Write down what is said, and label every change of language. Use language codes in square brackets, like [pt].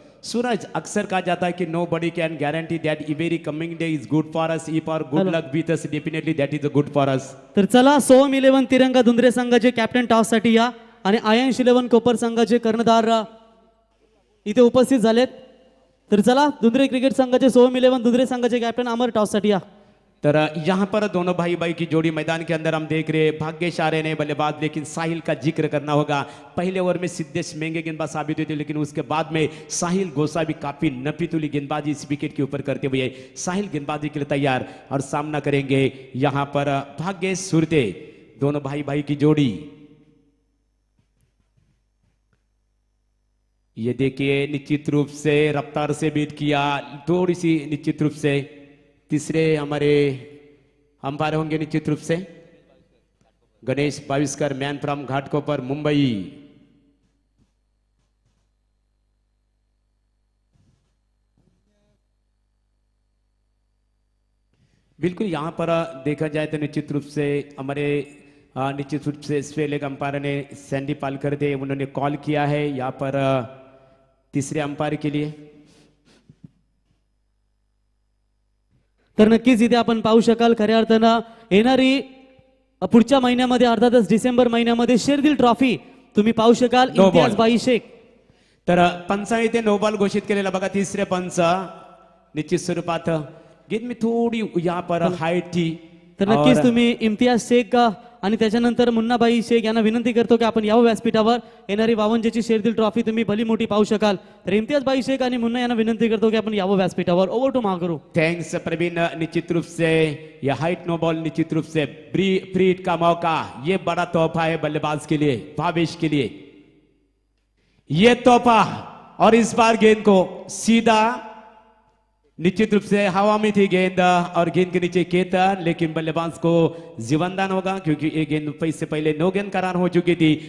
[hi] सूरज अक्सर कहा जाता है कि [en] Nobody can guarantee that every coming day is good for us, if our good luck with us definitely that is good for us. [mr] तर चला सोहम 11 तिरंगा दुंद्रे संघाचे कॅप्टन टॉस साठी या आणि आयन्स 11 कोपर संघाचे कर्णधार इथे उपस्थित झालेत। तर चला दुंद्रे क्रिकेट संघाचे सोहम 11 दुंद्रे संघाचे कॅप्टन अमर टॉस साठी या। [hi] तर यहां पर दोनों भाई भाई की जोड़ी मैदान के अंदर हम देख रहे हैं। भाग्यश आ रहे हैं बल्लेबाज, लेकिन साहिल का जिक्र करना होगा। पहले ओवर में सिद्धेश महंगे गेंदबाज साबित हुए थे, लेकिन उसके बाद में साहिल गोसा भी काफी नपीतुली गेंदबाजी इस विकेट के ऊपर करते हुए साहिल गेंदबाजी के लिए तैयार और सामना करेंगे यहां पर भाग्यश सुरते, दोनों भाई भाई की जोड़ी। ये देखिए निश्चित रूप से रफ्तार से बीट किया, थोड़ी सी निश्चित रूप से। तीसरे हमारे अंपायर होंगे निश्चित रूप से गणेश बाविस्कर, मैन फ्रॉम घाटकोपर मुंबई। बिल्कुल यहां पर देखा जाए तो निश्चित रूप से हमारे निश्चित रूप से स्पेल एक अंपायर ने सैंडी पालकर थे, उन्होंने कॉल किया है यहां पर तीसरे अंपायर के लिए। [mr] तर नक्कीच इथे आपण पाहू शकाल खऱ्या अर्थानं येणारी पुढच्या महिन्यामध्ये अर्थातच डिसेंबर महिन्यामध्ये शेरदिल ट्रॉफी तुम्ही पाहू शकाल इम्तियाज बाई शेख। तर पंचाने इथे नो बॉल घोषित केलेला बघा, तिसरे पंच निश्चित स्वरूपात [hi] गेंद में थोडी यहाँ पर हाईट थी। [mr] तर नक्कीच तुम्ही इम्तियाज शेख आणि त्याच्यानंतर मुन्नाबाई शेख यांना विनंती करतो की आपण यावं व्यासपीठावर येणारी 52ची शेरदिल ट्रॉफी तुम्ही भली मोठी पाहू शकाल। तर इम्तियाज बाई शेख आणि मुन्ना यांना विनंती करतो की आपण यावं व्यासपीठावर। [en] Over to Mahaguru. Thanks Praveen. [hi] निश्चित रूप से यह हाइट नो बॉल निश्चित रूप से फ्री हिट का मौका, ये बड़ा तोहफा है बल्लेबाज के लिए, भावेश के लिए ये तोहफा। और इस बार गेंद को सीधा निश्चित रूप से हवा में थी गेंद और गेंद के नीचे केतन, लेकिन बल्लेबाज को जीवनदान होगा क्योंकि ये गेंद इससे पहले 9 गेंद करार हो चुकी थी।